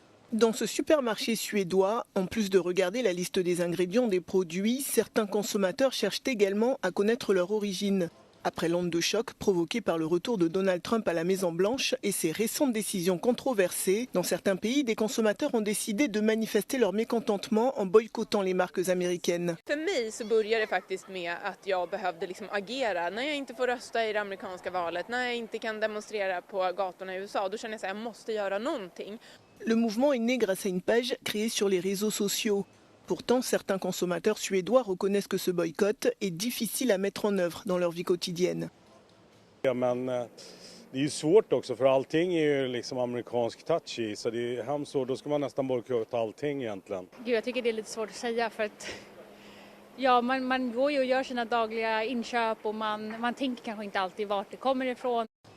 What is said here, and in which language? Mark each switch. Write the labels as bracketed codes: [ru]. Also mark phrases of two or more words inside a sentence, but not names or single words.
[fr] Dans ce supermarché suédois, en plus de regarder la liste des ingrédients des produits, certains consommateurs cherchent également à connaître leur origine. Après l'onde de choc provoquée par le retour de Donald Trump à la Maison-Blanche et ses récentes décisions controversées, dans certains pays, des consommateurs ont décidé de manifester leur mécontentement en boycottant les marques américaines. [sv] För mig så börjar det faktiskt med att jag behövde agera. När jag inte får rösta i det amerikanska valet, när jag inte kan demonstrera på gatorna i USA, då känner jag att jag måste göra någonting. [fr] Le mouvement est né grâce à une page créée sur les réseaux sociaux. Pourtant, certains consommateurs suédois reconnaissent que ce boycott est difficile à mettre en övre dans leur vie quotidienne. [sv] Ja, men det är ju svårt också för allting är ju liksom amerikansk touch i så det är hemskt så då ska man nästan bojkotta allting egentligen. Gud, jag tycker det är lite svårt att säga för att ja, man går ju och gör sina dagliga inköp och man tänker kanske inte alltid vart det kommer ifrån.